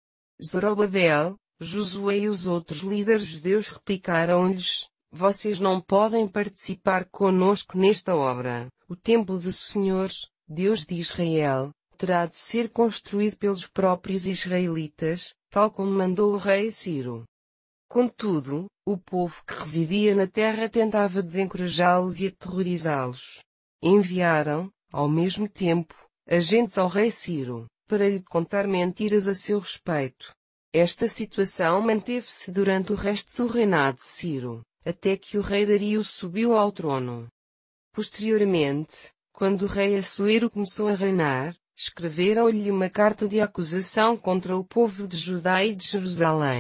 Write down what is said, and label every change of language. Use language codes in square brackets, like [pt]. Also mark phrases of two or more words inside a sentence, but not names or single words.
[pt] Zorobabel, Josué e os outros líderes judeus replicaram-lhes: vocês não podem participar conosco nesta obra. O templo do Senhor, Deus de Israel, terá de ser construído pelos próprios israelitas, tal como mandou o rei Ciro. Contudo, o povo que residia na terra tentava desencorajá-los e aterrorizá-los. Enviaram, ao mesmo tempo, agentes ao rei Ciro, para lhe contar mentiras a seu respeito. Esta situação manteve-se durante o resto do reinado de Ciro, até que o rei Dario subiu ao trono. Posteriormente, quando o rei Assuero começou a reinar, escreveram-lhe uma carta de acusação contra o povo de Judá e de Jerusalém.